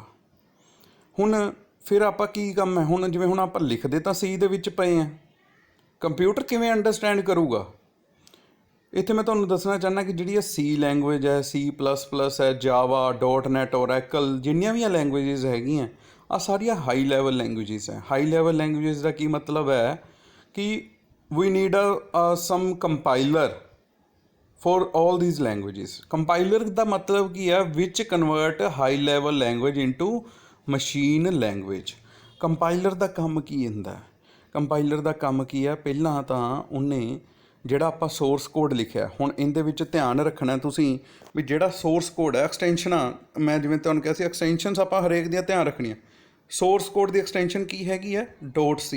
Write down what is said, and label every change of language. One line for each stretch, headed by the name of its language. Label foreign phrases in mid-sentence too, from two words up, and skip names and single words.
Punjabi: ਹੁਣ ਫਿਰ ਆਪਾਂ ਕੀ ਕੰਮ ਹੈ, ਹੁਣ ਆਪਾਂ ਲਿਖਦੇ ਤਾਂ ਸੀ ਦੇ ਵਿੱਚ ਪਏ ਹਾਂ, ਕੰਪਿਊਟਰ ਕਿਵੇਂ ਅੰਡਰਸਟੈਂਡ ਕਰੂਗਾ। ਇੱਥੇ ਮੈਂ ਤੁਹਾਨੂੰ ਦੱਸਣਾ ਚਾਹੁੰਦਾ ਕਿ ਜਿਹੜੀ ਇਹ
English: C language
Punjabi: ਹੈ, C++ ਹੈ, ਜਾਵਾ, .NET, ਓਰੈਕਲ, ਜਿੰਨੀਆਂ ਵੀ ਲੈਂਗੁਏਜਿਸ ਹੈਗੀਆਂ, ਆਹ ਸਾਰੀਆਂ
English: high level languages
Punjabi: ਹੈ।
English: high level language
Punjabi: ਦਾ ਕੀ ਮਤਲਬ ਹੈ ਕਿ
English: we need some compiler for all these languages.
Punjabi: Compiler ਦਾ ਮਤਲਬ ਕੀ ਹੈ,
English: which convert high level language into machine language.
Punjabi: ਕੰਪਾਈਲਰ ਦਾ ਕੰਮ ਕੀ ਹੁੰਦਾ? ਕੰਪਾਈਲਰ ਦਾ ਕੰਮ ਕੀ ਹੈ, ਪਹਿਲਾਂ ਤਾਂ ਉਹਨੇ ਜਿਹੜਾ ਆਪਾਂ
English: source code
Punjabi: ਲਿਖਿਆ, ਹੁਣ ਇਹਦੇ ਵਿੱਚ ਧਿਆਨ ਰੱਖਣਾ ਤੁਸੀਂ ਵੀ ਜਿਹੜਾ
English: source code
Punjabi: ਹੈ, ਐਕਸਟੈਂਸ਼ਨਾਂ ਮੈਂ ਜਿਵੇਂ ਤੁਹਾਨੂੰ ਕਿਹਾ ਸੀ ਐਕਸਟੈਂਸ਼ਨਸ ਆਪਾਂ ਹਰੇਕ ਦੀਆਂ ਧਿਆਨ ਰੱਖਣੀਆਂ।
English: source code
Punjabi: ਦੀ ਐਕਸਟੈਂਸ਼ਨ ਕੀ ਹੈਗੀ ਹੈ? .c।